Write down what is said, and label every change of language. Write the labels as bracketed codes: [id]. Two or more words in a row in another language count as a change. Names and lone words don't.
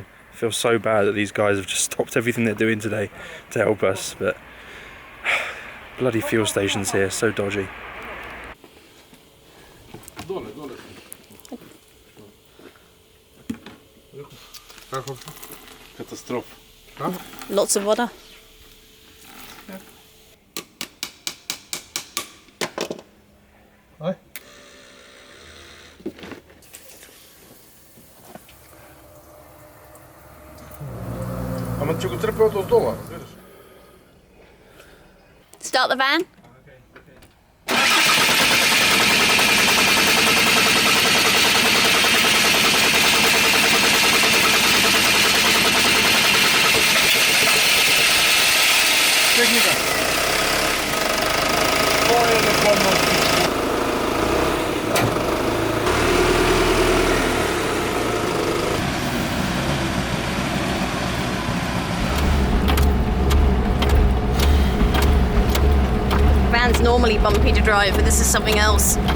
[en] I feel so bad that these guys have just stopped everything they're doing today to help us, but bloody fuel stations here, so dodgy. Katastrofa. Lots of water. [mk] Ама ќе го трпе од дола. [en] Start the van. [mk] Техника. Тоа е рекламно. [en] Van's normally bumpy to drive, but this is something else.